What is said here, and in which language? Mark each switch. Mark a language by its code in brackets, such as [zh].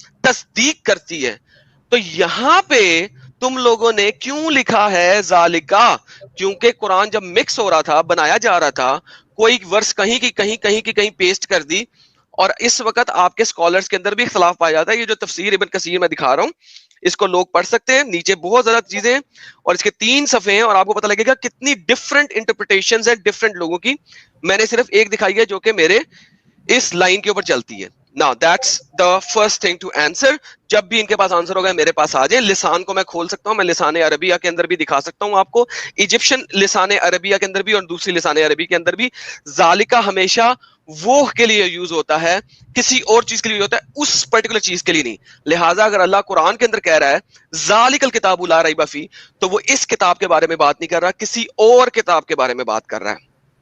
[ur] تصدیق کرتی ہے. تو یہاں پہ تم لوگوں نے کیوں لکھا ہے ذالکا؟ کیونکہ قرآن جب مکس ہو رہا تھا، بنایا جا رہا تھا، کوئی ورس کہیں کی کہیں پیسٹ کر دی، اور اس وقت آپ کے اسکالرز کے اندر بھی اختلاف پایا جاتا ہے. یہ جو تفسیر ابن کثیر میں دکھا رہا ہوں اس کو لوگ پڑھ سکتے ہیں، نیچے بہت زیادہ چیزیں ہیں اور اس کے 3 صفحے ہیں اور آپ کو پتہ لگے گا کتنی ڈفرنٹ انٹرپریٹیشنز ہیں ڈفرنٹ لوگوں کی. میں نے صرف ایک دکھائی ہے جو کہ میرے اس لائن کے اوپر چلتی ہے. [en] Now that's the first thing to answer. [ur] جب بھی ان کے پاس آنسر ہوگا میرے پاس آ جائے. لسان کو میں کھول سکتا ہوں، میں لسان عربیہ کے اندر بھی دکھا سکتا ہوں آپ کو، ایجپشن لسان عربیہ کے اندر بھی اور دوسری لسان عربی کے اندر بھی. ذالکہ ہمیشہ وہ کے لیے یوز ہوتا ہے، کسی اور چیز کے لیے ہوتا ہے، اس پرٹیکولر چیز کے لیے نہیں. لہٰذا اگر اللہ قرآن کے اندر کہہ رہا ہے [ar] ذالک الکتاب لا ریب فیہ، [ur] تو وہ اس کتاب کے بارے میں بات نہیں کر رہا، کسی اور کتاب کے بارے میں بات کر رہا ہے.